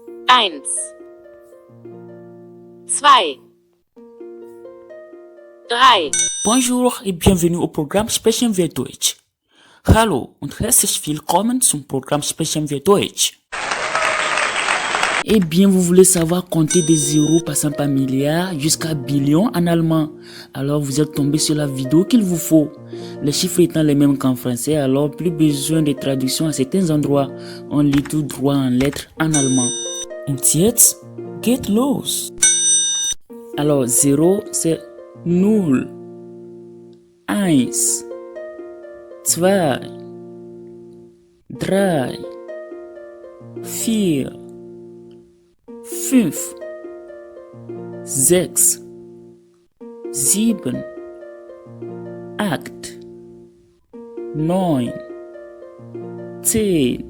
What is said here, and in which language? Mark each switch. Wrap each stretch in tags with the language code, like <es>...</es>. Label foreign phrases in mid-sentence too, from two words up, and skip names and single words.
<fr>1, 2, 3. Bonjour et bienvenue au programme Sprechen wir Deutsch.</fr> <de>Hallo und herzlich willkommen zum Programm Sprechen wir Deutsch.</de> <fr>Eh bien, vous voulez savoir compter des zéros passant par milliard jusqu'à billion en allemand. Alors, vous êtes tombé sur la vidéo qu'il vous faut. Les chiffres étant les mêmes qu'en français, alors plus besoin de traduction à certains endroits. On lit tout droit en lettres en allemand.</fr> <de>Und jetzt geht los.</de> <fr>Alors, 0, c'est 0. 1, 2, 3, 4, 5, 6, 7, 8, 9, 10.</fr>